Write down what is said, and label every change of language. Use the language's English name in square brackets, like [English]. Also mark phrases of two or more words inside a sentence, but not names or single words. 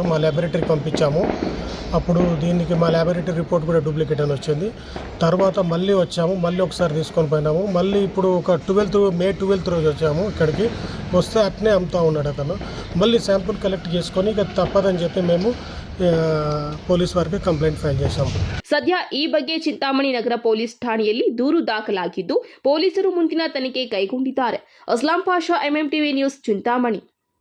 [Telugu] మా ల్యాబొరేటరీకి పంపించాము. అప్పుడు దీనికి మా ల్యాబొరేటరీ రిపోర్ట్ కూడా డూప్లికేట్ అని వచ్చింది. తర్వాత మళ్ళీ వచ్చాము, మళ్ళీ ఒకసారి తీసుకొని పోయినాము. మళ్ళీ ఇప్పుడు ఒక మే 12 రోజు వచ్చాము. ఇక్కడికి వస్తే అట్నే అమ్ముతూ ఉన్నాడు అతను. మళ్ళీ శాంపుల్ కలెక్ట్ చేసుకొని ఇక తప్పదని చెప్పి మేము పోలీస్ వారికి కంప్లైంట్ ఫైల్ చేశాము. [Kannada] ಸದ್ಯ ಈ ಬಗ್ಗೆ ಚಿಂತಾಮಣಿ ನಗರ ಪೊಲೀಸ್ ಠಾಣೆಯಲ್ಲಿ ದೂರು ದಾಖಲಾಗಿದ್ದು ಪೊಲೀಸರು ಮುಂದಿನ ತನಿಖೆ ಕೈಗೊಂಡಿದ್ದಾರೆ. ಅಸ್ಲಾಂ ಪಾಷಾ, ಎಂಎಂಟಿವಿ ನ್ಯೂಸ್, ಚಿಂತಾಮಣಿ.